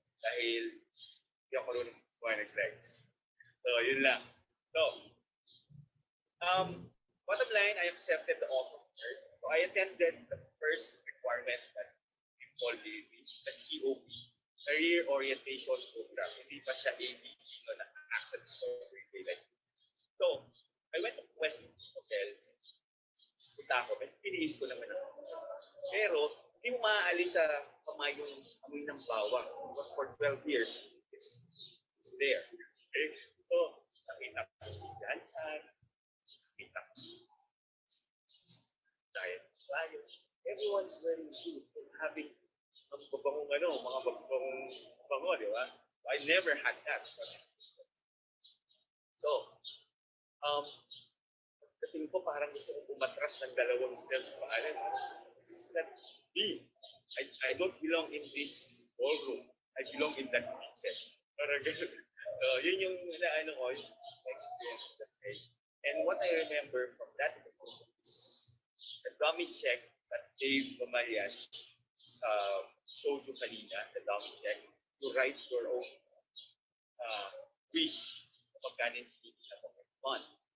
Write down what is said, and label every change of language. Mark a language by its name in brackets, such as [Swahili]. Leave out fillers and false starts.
[Filipino] Dahil hindi ako marunong kuha ng slides. So, yun lang. [English] So, bottom line, I accepted the offer. So, I attended the first requirement that people gave me, the COP, Career Orientation Program. [Filipino] Hindi pa siya [English] ADP, no, na Access Discovery Day. Like, so, I went to West Hotels. [Filipino] Punta ako, but piniis ko naman ako. Pero, hindi mo maaalis sa kamay yung amoy ng bawang. [English] Because for 12 years, it's there. [Filipino] Okay? So, nakita ko si Jantan, nakita ko si Diet Flyer. [English] Everyone's wearing suit and having mga babangong bango, di ba? I never had that. [Filipino] So, pagdating ko parang gusto kong umatras ng dalawang steps pa. [English] This is not me. I don't belong in this ballroom. I belong in that kitchen. Parang ganun. Yun yung yung experience of that day. And what I remember from that is the dummy check that Dave Mamalias showed you kanina, the dummy check, to write your own wish kapag ganin na month.